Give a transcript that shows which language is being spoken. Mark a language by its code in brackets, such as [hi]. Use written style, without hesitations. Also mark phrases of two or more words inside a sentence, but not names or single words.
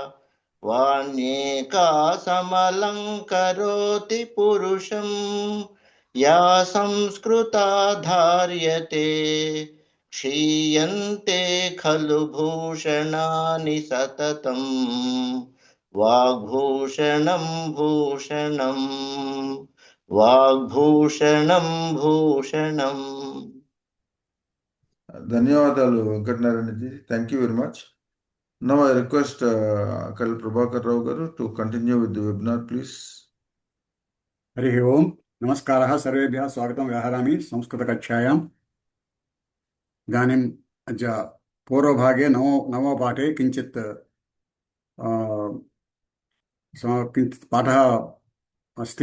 [sa] वाण्येकासमलङ्करोति पुरुषं या संस्कृता धार्यते क्षीयन्ते खलु भूषणानि सततं वाग्भूषणं भूषणं वाग्भूषणं भूषणम्। [te] ధన్యవాదాలు వెంకటనారాయణ జీ. [en] Thank you very much. Now I request Kalil Prabhakar Rao garu to continue with the webinar, please. [sa] हरिः ओम् नमस्कारः सर्वेभ्यः स्वागतं व्याहरामि संस्कृतकक्षायाम्। इदानीम् अद्य पूर्वभागे नवमपाठे किञ्चित् पाठः अस्ति।